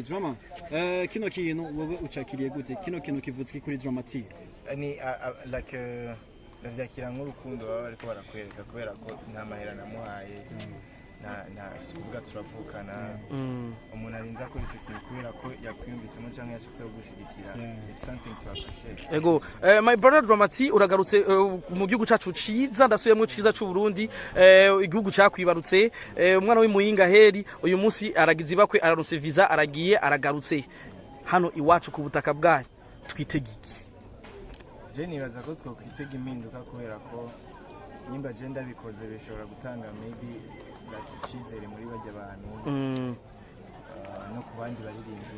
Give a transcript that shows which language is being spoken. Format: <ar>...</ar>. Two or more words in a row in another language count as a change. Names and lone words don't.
<rn>Drama kino kintu wowe ucakiriye gute? Kino kintu kivutse kuri Dramati? Ni like ndavyakira nk'urukundo baba bariko barakwereka kubera ko nta mahera namuhaye na kuvuga turavukana umuntu arinza kuri ico kintu kubera ko yakwiyumvisemo canke yashitse gushigikira.</rn> <en>It's something to appreciate.</en> <rn>Ego</rn> <en>my brother</en> <rn>Dramati uragarutse mu gihugu cacu ciza ndasubiyemo ciza c'u Burundi igihugu cyakwibarutse umwana w'imuyinga heri uyu munsi aragize bakwe araronse visa aragiye aragarutse hano iwacu ku butaka bwanyu twitegiki. Nibaza ko twokwitega impinduka kubera ko nimba je ndabikoze bishobora gutanga maybe icyizere muri bajya abantu no ku bandi baririmvye.</rn>